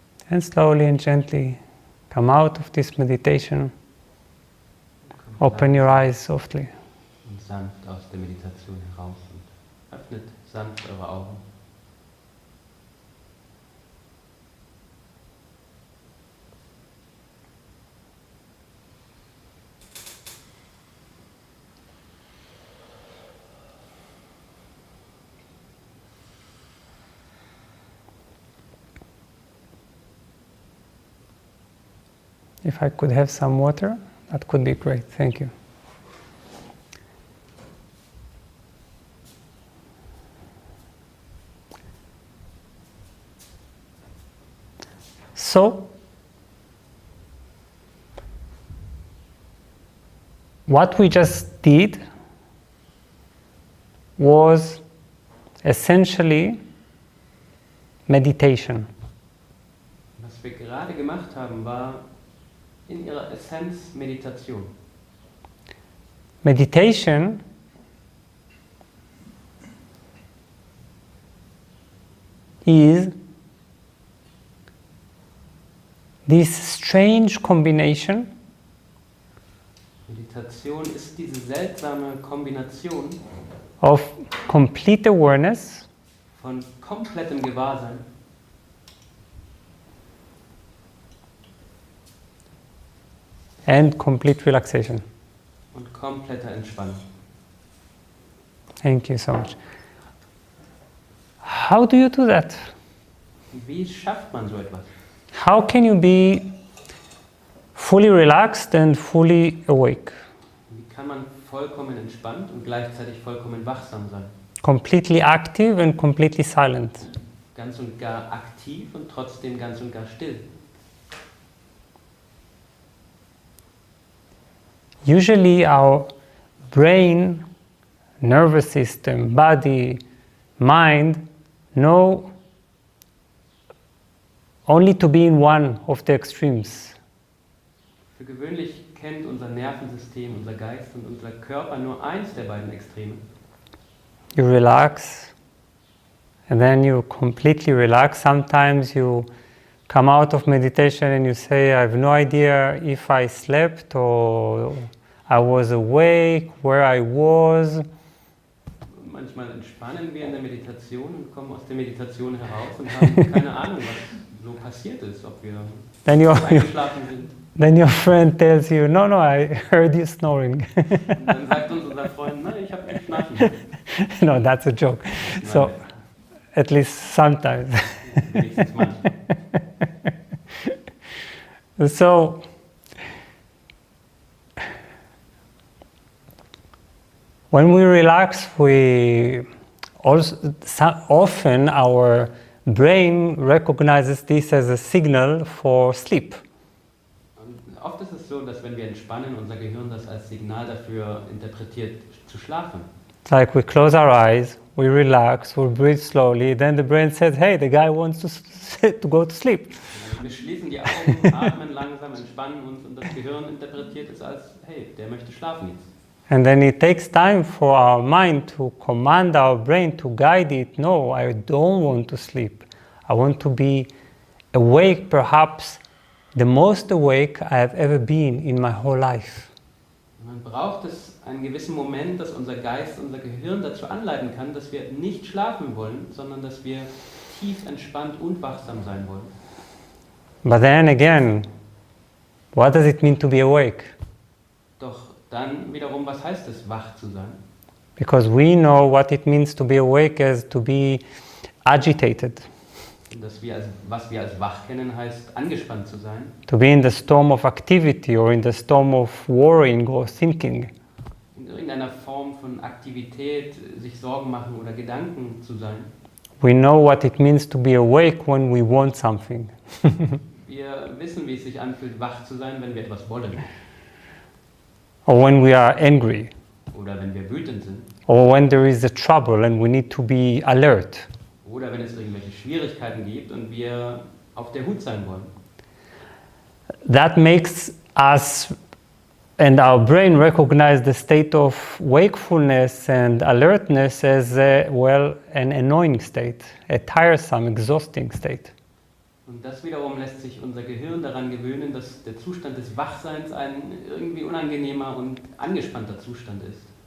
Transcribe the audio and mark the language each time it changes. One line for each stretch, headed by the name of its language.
English: And slowly and gently come out of this meditation. Open your eyes softly.
German: Und sanft aus der Meditation heraus und öffnet sanft eure Augen.
English: If I could have some water, that could be great. Thank you. So, what we just did was essentially meditation.
German: Was wir gerade gemacht haben, war in ihrer Essenz Meditation.
English: Meditation is this strange combination
German: Meditation ist diese seltsame Kombination
English: of complete awareness
German: von komplettem Gewahrsein
English: and complete relaxation.
German: und kompletter Entspannung.
English: Thank you so much. How do you do that?
German: Wie schafft man so etwas?
English: How can you be fully relaxed and fully awake?
German: Wie kann man vollkommen entspannt und gleichzeitig vollkommen wachsam sein?
English: Completely active and completely silent.
German: Ganz und gar aktiv und trotzdem ganz und gar still.
English: Usually our brain, nervous system, body, mind know only to be in one of the extremes.
German: Für gewöhnlich kennt unser Nervensystem, unser Geist und unser Körper nur eins der beiden Extreme.
English: You relax and then you completely relax. Sometimes you come out of meditation and you say, I have no idea if I slept or I was awake, where I was.
German: Manchmal entspannen wir in der Meditation und kommen aus der Meditation heraus und haben keine Ahnung, was so passiert ist, ob wir eingeschlafen sind.
English: Then your friend tells you, no, I heard you snoring.
German: Und dann sagt uns unser Freund, nein, ich habe geschlafen.
English: No, that's a joke. So, at least sometimes.
German: Wenigstens manchmal.
English: So, when we relax, we also often our brain recognizes this as a signal for sleep.
German: Und oft ist es so, dass wenn wir entspannen, unser Gehirn das als Signal dafür interpretiert, zu schlafen.
English: It's like we close our eyes, we relax, we breathe slowly, then the brain says, hey, the guy wants to go to sleep.
German: Wir schließen die Augen, atmen langsam, entspannen uns und das Gehirn interpretiert es als, hey, der möchte schlafen jetzt.
English: And then it takes time for our mind to command our brain to guide it. No, I don't want to sleep. I want to be awake, perhaps the most awake I have ever been in my whole life.
German: Man braucht es einen gewissen Moment, dass unser Geist, unser Gehirn dazu anleiten kann, dass wir nicht schlafen wollen, sondern dass wir tief entspannt und wachsam sein wollen.
English: But then again, what does it mean to be awake?
German: Doch dann wiederum, was heißt es, wach zu sein?
English: Because we know what it means to be awake as to be agitated.
German: Und was wir als wach kennen, heißt angespannt zu sein.
English: To be in the storm of activity or in the storm of worrying or thinking.
German: In irgendeiner Form von Aktivität, sich Sorgen machen oder Gedanken zu sein.
English: We know what it means to be awake when we want something.
German: Wir wissen, wie es sich anfühlt, wach zu sein, wenn wir etwas wollen.
English: Or when we are angry.
German: Oder wenn wir wütend sind.
English: Or when there is a trouble and we need to be alert.
German: Oder wenn es irgendwelche Schwierigkeiten gibt und wir auf der Hut sein wollen.
English: That makes us and our brain recognize the state of wakefulness and alertness as an annoying state, a tiresome, exhausting state.
German: Und das wiederum lässt sich unser Gehirn daran gewöhnen, dass der Zustand des Wachseins ein irgendwie unangenehmer und angespannter Zustand ist.